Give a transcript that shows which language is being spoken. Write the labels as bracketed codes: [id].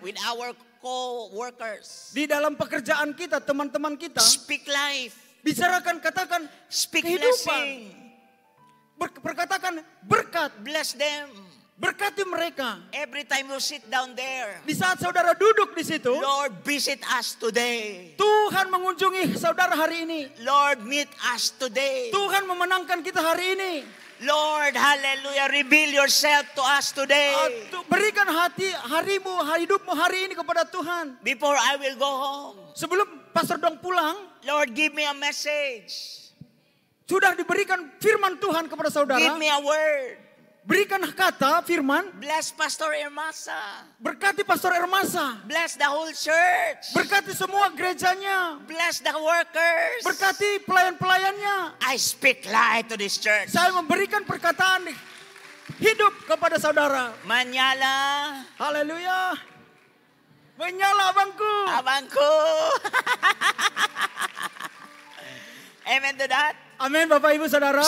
[en] with our co-workers, [id] di dalam pekerjaan kita, teman-teman kita, [en] speak life. [id] bicarakan, katakan [en] Speak [id] kehidupan. [en] blessing. [id] Perkatakan berkat, [en] Bless them. [id] berkati mereka. [en] Every time you sit down there, [id] Di saat saudara duduk di situ, [en] Lord, visit us today. [id] Tuhan mengunjungi saudara hari ini. [en] Lord, meet us today. [id] Tuhan memenangkan kita hari ini. [en] Lord, hallelujah, reveal yourself to us today. [id] Berikan hidupmu hari ini kepada Tuhan. [en] Before I will go home, [id] Sebelum Pastor Dong pulang, [en] Lord, give me a message. [id] sudah diberikan firman Tuhan kepada saudara. [en] Give me a word. [id] Berikan kata firman, [en] Bless Pastor Ermasa. [id] berkati Pastor Ermasa. [en] Bless the whole church. [id] Berkati semua gerejanya. [en] Bless the workers. [id] Berkati pelayan-pelayannya. [en] I speak life to this church. [id] Saya memberikan perkataan hidup kepada saudara. Manyala. Haleluya. Menyala abangku. Abangku. [en] Amen to that. [id] Amin Bapak Ibu Saudara.